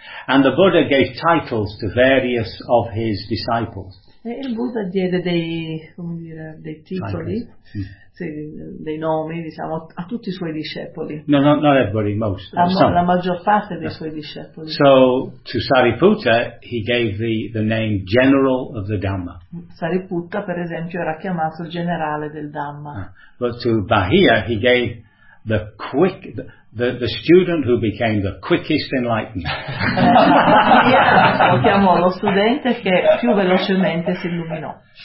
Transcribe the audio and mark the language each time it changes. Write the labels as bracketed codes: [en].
[en] And the Buddha gave titles to various of his disciples. [it] E il Buddha diede dei, come dire, dei titoli. Dei nomi, diciamo, a tutti i suoi discepoli. [en] No, no, not everybody, most. [it] La maggior parte dei suoi discepoli. [en] So, to Sariputta, he gave the name General of the Dhamma. [it] Sariputta, per esempio, era chiamato il generale del Dhamma. [en] But to Bahia, he gave the student who became the quickest enlightened. [it] Bahia lo chiamò lo studente che più velocemente si illuminò.